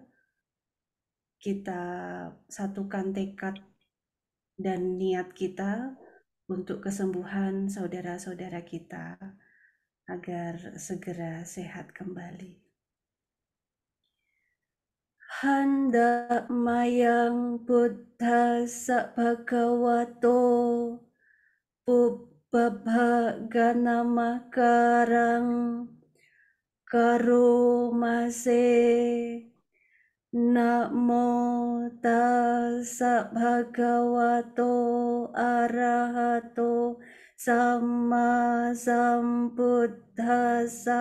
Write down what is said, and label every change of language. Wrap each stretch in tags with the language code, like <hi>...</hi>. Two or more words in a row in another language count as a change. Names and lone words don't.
<id>Kita satukan tekad dan niat kita untuk kesembuhan saudara-saudara kita agar segera sehat kembali.</id> <pi>Handa mayang buddhassa bhagavato pubbabhaganamakarang karomase. Namo tassa bhagavato arahato samma sambuddhassa.</pi>